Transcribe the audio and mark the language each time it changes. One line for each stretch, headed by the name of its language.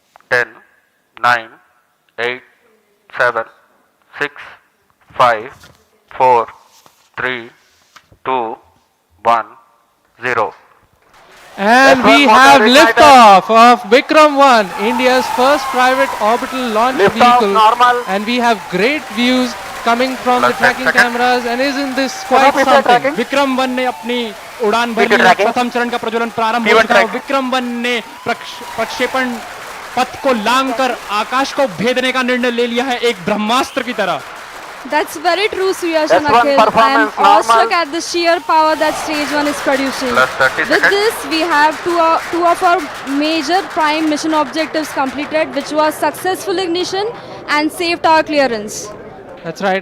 English: 10, 9, 8, 7, 6, 5, 4, 3, 2, 1, 0. And we have liftoff of Vikram-1, India's first private orbital launch vehicle. And we have great views coming from the tracking cameras. And isn't this quite something?
Hindi: विक्रम-1 ने अपनी उड़ान भरी है, प्रथम चरण का प्रज्वलन प्रारंभ हो चुका है। विक्रम-1 ने प्रक्षेपण पथ को लांघकर आकाश को भेदने का निर्णय ले लिया है, एक ब्रह्मास्त्र की तरह।
English: That's very true, Suyash and Akhil. I am awestruck at the sheer power that stage 1 is producing. With this, we have two of our major prime mission objectives completed, which was successful ignition and safe tower clearance. That's right.